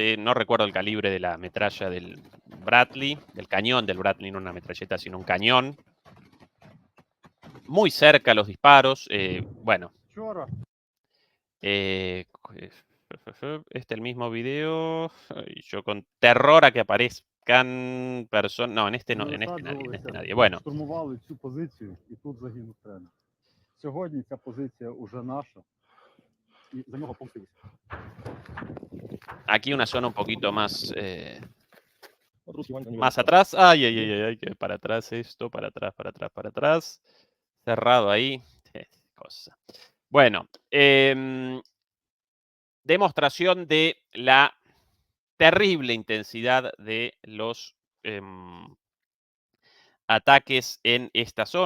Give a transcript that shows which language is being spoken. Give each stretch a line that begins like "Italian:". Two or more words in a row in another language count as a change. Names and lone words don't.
Spanish: No recuerdo el calibre de la metralla del Bradley, del cañón del Bradley, no una metralleta, sino un cañón. Muy cerca los disparos. Bueno. Este el mismo video. Yo con terror a que aparezcan personas. No, en este no, en este nadie, en este nadie. Bueno.
Ukrainian: Штурмували цю позицію, і тут загинув тренер. Сьогодні ця позиція уже наша, і за нього помстилися.
Spanish: Aquí una zona un poquito más, más atrás. Ay, ay, ay, ay, que para atrás esto, para atrás, para atrás, para atrás. Cerrado ahí. Cosa. Bueno, demostración de la terrible intensidad de los ataques en esta zona.